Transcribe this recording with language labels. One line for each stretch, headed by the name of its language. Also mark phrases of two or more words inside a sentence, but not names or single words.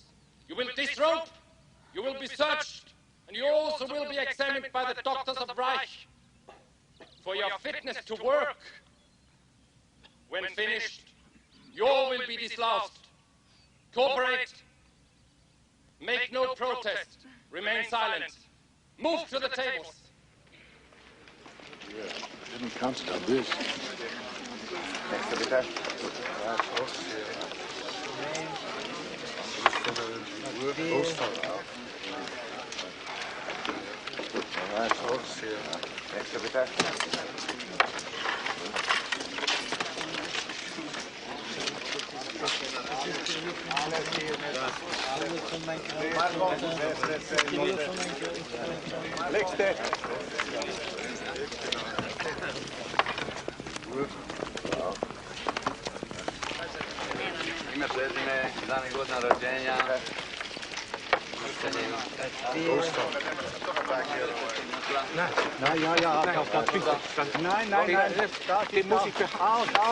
English: You will disrobe, you will be searched, and you also will be examined by the doctors of Reich for your fitness to work. When finished, you all will be disloused. Cooperate. Make no protest. Remain silent. Move to the tables. Yeah, I didn't count on this.
German: Nächste bitte. Nächste bitte. Nächste.
Croatian: Ime prezime, dan i godina rođenja.
German: Nein, ja, nein, den muss ich auf.